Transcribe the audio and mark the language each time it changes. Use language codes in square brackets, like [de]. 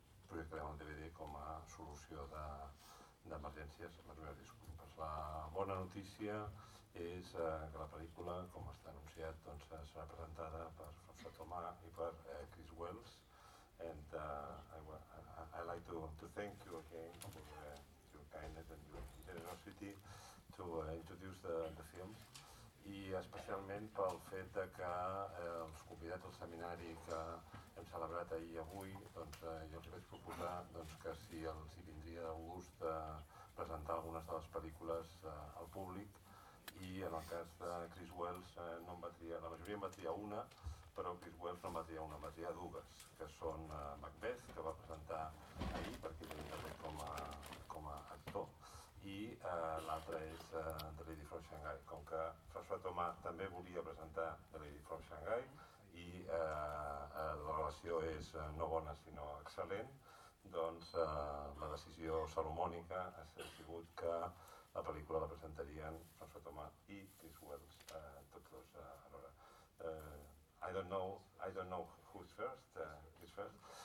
[ca] Projectarem el DVD com a solució d'emergències. Les meves disculpes. La bona notícia és que la pel·lícula, com està anunciat, doncs, serà presentada per François Thomas i per Chris Wells. [en] And I'd like to thank you again for your kindness and your generosity to introduce the film. [ca] I especialment pel fet de que els convidats al seminari que hem celebrat ahir i avui, doncs jo els vaig proposar doncs, que si els hi vindria de gust presentar algunes de les pel·lícules al públic. I en el cas de Chris Wells, no em va triar, la majoria em va triar una, però Chris Wells no em va triar una, em va triar dues, que són Macbeth, que va presentar ahir, perquè és també com a actor, i l'altra és The Lady from Shanghai. Com que François Thomas també volia presentar The Lady from Shanghai, i la relació és no bona sinó excel·lent, doncs la decisió salomònica ha sigut que la pel·lícula la presentarien François Thomas i Chris Wells, tots dos alhora. [en] I don't know who's first, Chris first.